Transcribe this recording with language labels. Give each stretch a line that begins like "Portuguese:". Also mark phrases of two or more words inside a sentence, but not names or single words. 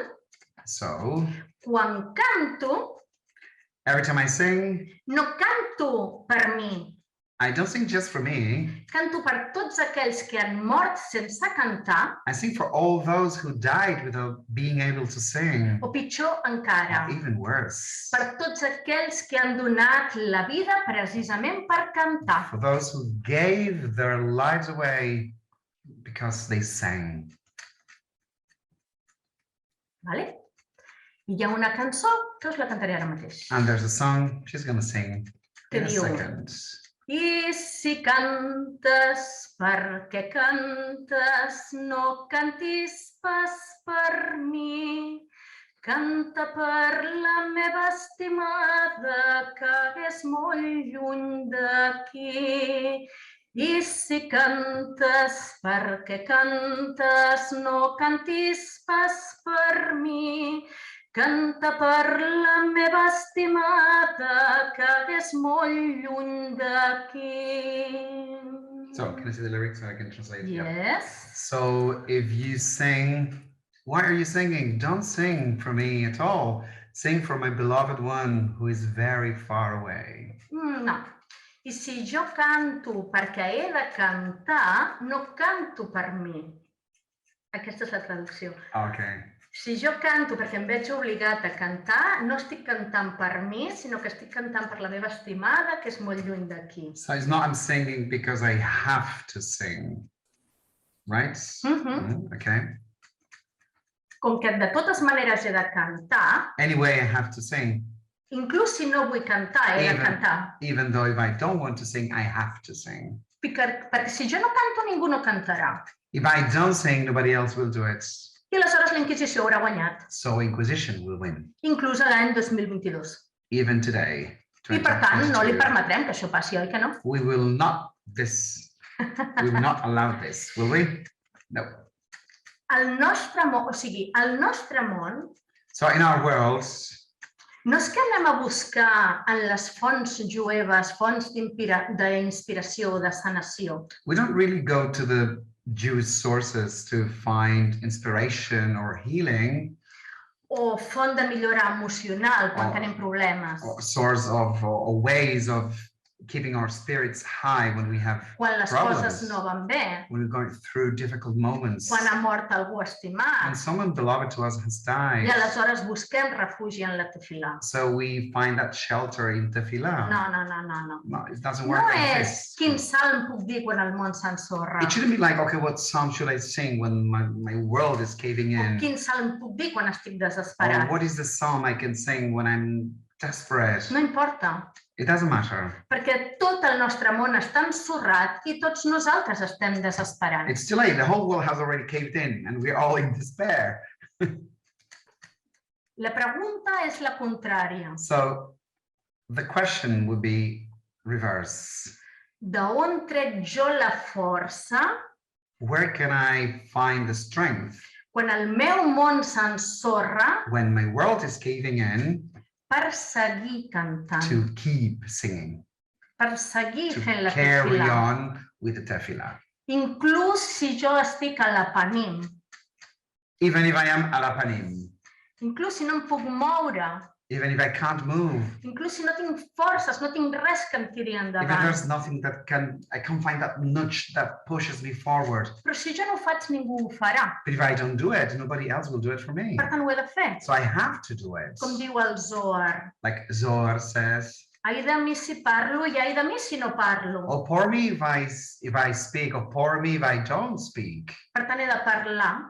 English: So
Catalan: quan canto,
English: every time I sing,
Catalan: no canto per mi,
English: I don't sing just for me.
Catalan: Canto per tots aquells que han mort sense cantar,
English: I sing for all those who died without being able to sing.
Catalan: o pitjor encara,
English: Or even worse.
Catalan: per tots aquells que han donat la vida precisament per cantar.
English: For those who gave their lives away because they sang.
Catalan: Vale? I hi ha una cançó que us la cantaré ara mateix.
English: And there's a song she's going to sing
Catalan: Que
English: in a
Catalan: diu,
English: second.
Catalan: I si cantes perquè cantes, no cantis pas per mi. Canta per la meva estimada que és molt lluny d'aquí. I si cantes perquè cantes, no cantis pas per mi. Canta per la meva estimada que és molt lluny d'aquí.
English: So, can I see the lyrics so I can translate? Yes. So, if you sing, why are you singing? Don't sing for me at all. Sing for my beloved one who is very far away.
Catalan: No. I si jo canto perquè he de cantar, no canto per mi. Aquesta és la traducció.
English: Okay.
Catalan: Si jo canto perquè em veig obligat a cantar, no estic cantant per mi, sinó que estic cantant per la meva estimada, que és molt lluny d'aquí.
English: So it's not I'm singing because I have to sing, right? Okay.
Catalan: Com que de totes maneres he de cantar,
English: Anyway, I have to sing.
Catalan: inclús si no vull cantar, he de cantar.
English: Even though if I don't want to sing, I have to sing.
Catalan: Perquè si jo no canto, ningú no cantarà.
English: If I don't sing, nobody else will do it.
Catalan: I aleshores la Inquisició haurà guanyat,
English: So Inquisition will win,
Catalan: inclús l'any 2022.
English: even today.
Catalan: I per tant, no li
English: 2022.
Catalan: permetrem que això passi, oi que no?
English: We will not allow this, will we? No.
Catalan: El nostre món, o sigui, el nostre món,
English: So in our world,
Catalan: no és que anem a buscar en les fonts jueves, fonts d'inspiració o de sanació.
English: we don't really go to the Jewish sources to find inspiration or healing,
Catalan: O font de millora emocional quan
English: Oh.
Catalan: tenim problemes.
English: or source of or ways of keeping our spirits high when we have
Catalan: Quan les
English: problems.
Catalan: coses no van bé.
English: when we're going through difficult moments,
Catalan: Quan ha mort algú
English: when
Catalan: estimat.
English: someone beloved to us has died.
Catalan: I aleshores busquem refugi en la tefilà.
English: So we find that shelter in tefillah.
Catalan: No.
English: No, it doesn't work
Catalan: No
English: like
Catalan: és
English: this.
Catalan: quin salm puc dir quan el món s'ensorra.
English: It shouldn't be like, okay, what song should I sing when my world is caving
Catalan: O
English: in?
Catalan: quin salm puc dir quan estic
English: Or
Catalan: desesperat.
English: what is the psalm I can sing when I'm desperate?
Catalan: No importa,
English: It doesn't matter.
Catalan: perquè tot el nostre món està ensorrat i tots nosaltres estem desesperats.
English: It's too late. The whole world has already caved in and we're all in despair.
Catalan: La pregunta és la contrària.
English: So the question would be reverse.
Catalan: D'on trec jo la força
English: Where can I find the strength
Catalan: quan el meu món s'ensorra
English: when my world is caving in
Catalan: per seguir cantant,
English: to keep singing,
Catalan: per seguir
English: to
Catalan: fent la
English: carry
Catalan: tefilà?
English: on with the tefillah?
Catalan: Inclús si jo estic a la panim,
English: Even if I am alapanim,
Catalan: inclús si no em puc moure,
English: even if I can't move,
Catalan: inclús si no tinc forces, no tinc res que em tiri
English: even
Catalan: endavant.
English: there's nothing that I can't find that nudge that pushes me forward.
Catalan: Però si jo no ho faig, ningú ho farà.
English: But if I don't do it, nobody else will do it for me.
Catalan: Per tant, ho he de fer.
English: So I have to do it.
Catalan: Com diu el Zohar,
English: Like Zohar says,
Catalan: ai de mi si parlo i ai de mi si no parlo.
English: oh, pour me if I speak, or pour me if I don't speak.
Catalan: Per tant, he de parlar,